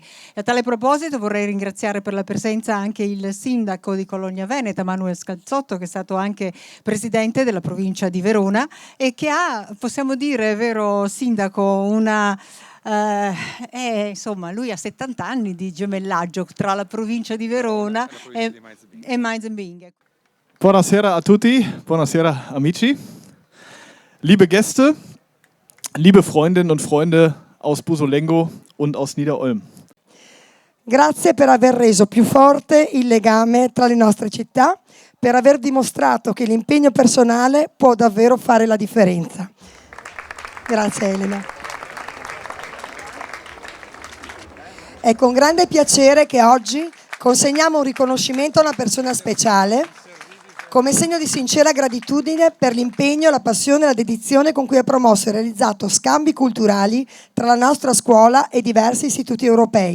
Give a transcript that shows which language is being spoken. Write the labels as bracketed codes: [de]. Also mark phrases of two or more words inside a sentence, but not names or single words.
[it] E a tale proposito vorrei ringraziare per la presenza anche il sindaco di Cologna Veneta, Manuel Scalzotto, che è stato anche presidente della provincia di Verona e che ha, possiamo dire, vero sindaco, una... insomma, lui ha 70 anni di gemellaggio tra la provincia di Verona e Mainz-en-Bingen. Buonasera a tutti, buonasera amici. [de] Liebe Gäste, liebe Freundinnen und Freunde aus Bussolengo und aus Niederolm. [it] Grazie per aver reso più forte il legame tra le nostre città, per aver dimostrato che l'impegno personale può davvero fare la differenza. Grazie Elena. È con grande piacere che oggi consegniamo un riconoscimento a una persona speciale come segno di sincera gratitudine per l'impegno, la passione e la dedizione con cui ha promosso e realizzato scambi culturali tra la nostra scuola e diversi istituti europei.